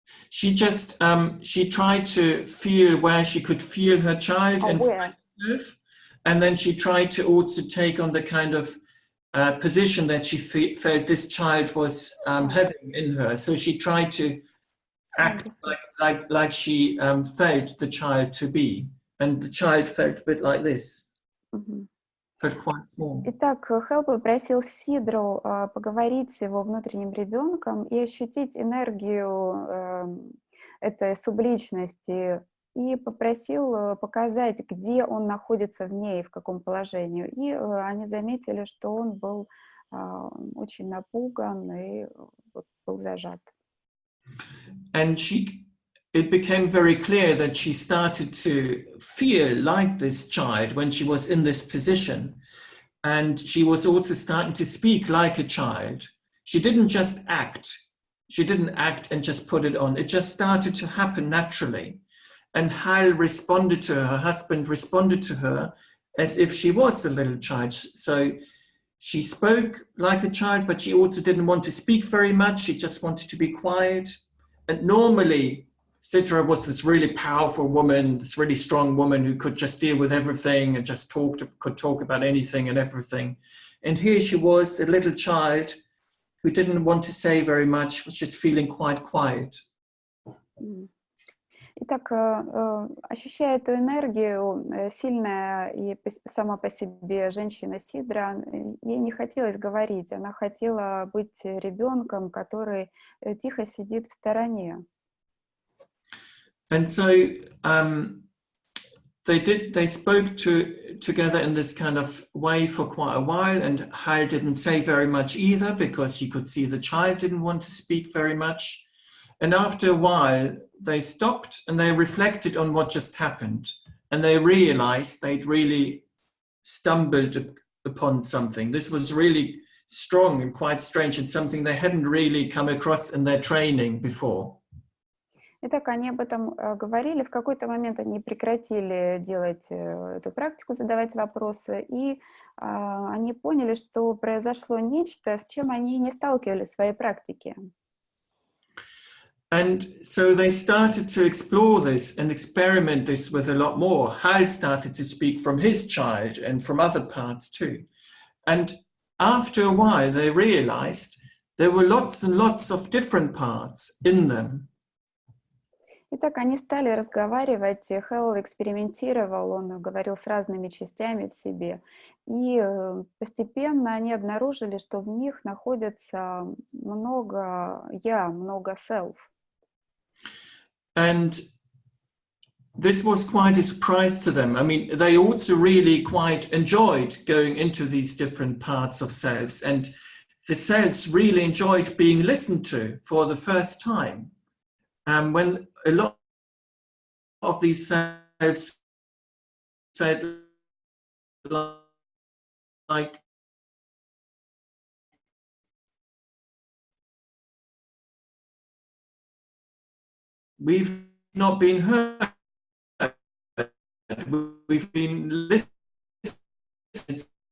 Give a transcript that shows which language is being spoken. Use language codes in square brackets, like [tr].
[en] She just she tried to feel where she could feel her child inside herself, and then she tried to also take on the kind of position that she felt this child was having in her. So she tried to act like she felt the child to be, and the child felt a bit like this. Felt quite small. [ru] Итак, Хелл попросил Сидру поговорить с его внутренним ребенком и ощутить энергию этой субличности, и попросил показать, где он находится в ней, в каком положении. И они заметили, что он был очень напуган и был зажат. [en] And it became very clear that she started to feel like this child when she was in this position. And she was also starting to speak like a child. She didn't just act. She didn't act and just put it on. It just started to happen naturally. And Hal responded to her husband responded to her as if she was a little child. So she spoke like a child, but she also didn't want to speak very much. She just wanted to be quiet. And normally, Sidra was this really powerful woman, this really strong woman who could just deal with everything and just could talk about anything and everything. And here she was, a little child who didn't want to say very much, was just feeling quite quiet. [ru] Итак, ощущая эту энергию, сильная и сама по себе женщина Сидра, ей не хотелось говорить, она хотела быть ребенком, который тихо сидит в стороне. [en] And so they spoke together in this kind of way for quite a while, and Hal didn't say very much either because he could see the child didn't want to speak very much. And after a while, they stopped and they reflected on what just happened, and they realized they'd really stumbled upon something. This was really strong and quite strange, and something they hadn't really come across in their training before. [ru] Итак, они об этом говорили. В какой-то момент они прекратили делать эту практику, задавать вопросы, и они поняли, что произошло нечто, с чем они не сталкивались в своей практике. [en] And so they started to explore this and experiment this with a lot more. Hal started to speak from his child and from other parts too. And after a while, they realized there were lots and lots of different parts in them. [ru] Итак, они стали разговаривать, Хелл экспериментировал, он говорил с разными частями в себе, и постепенно они обнаружили, что в них находится много «я», много «self». [en] And this was quite a surprise to them. I mean, they also really quite enjoyed going into these different parts of selves, and the selves really enjoyed being listened to for the first time. When a lot of these selves felt like we've not been heard, we've been listened to.